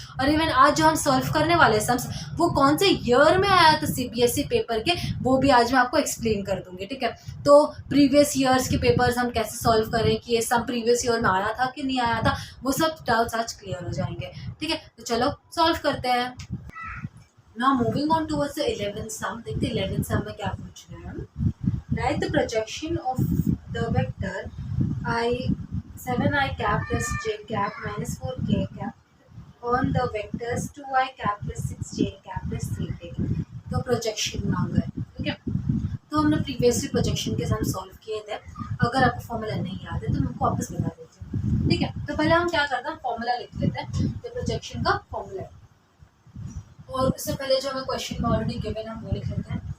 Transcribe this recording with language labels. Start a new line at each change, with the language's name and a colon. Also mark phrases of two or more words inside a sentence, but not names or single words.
Hindi: और इवन आज जो हम सॉल्व करने वाले सम्स, वो कौन से ईयर में आया था सीबीएसई पेपर के, वो भी आज मैं आपको एक्सप्लेन कर दूंगी। ठीक है, तो
English: previous years
Hindi: के पेपर्स हम कैसे सॉल्व करें, कि ये सब
English: previous year
Hindi: में आया था कि नहीं आया था, वो सब डाउट्स आज क्लियर हो जाएंगे। ठीक है, तो चलो सॉल्व करते हैं।
English: now moving on towards the 11th sum.
Hindi: देखते हैं 11th सम में क्या पूछ रहे हैं हम।
English: write the projection of the vector I 7i cap plus j cap minus 4k cap on the vectors 2i cap plus 6j cap plus 3k cap।
Hindi: तो प्रोजेक्शन मांगा है। ठीक है, तो हमने प्रीवियसली प्रोजेक्शन के सम सॉल्व किए थे। अगर आपको फॉर्मूला नहीं याद है तो मैं आपको वापस बता देती हूँ। ठीक है, तो पहले हम क्या करते हैं, फॉर्मूला लिख लेते हैं। तो प्रोजेक्शन का फॉर्मूला है, और उससे पहले जो हमें क्वेश्चन में
English: already given
Hindi: है वो लिख लेते हैं।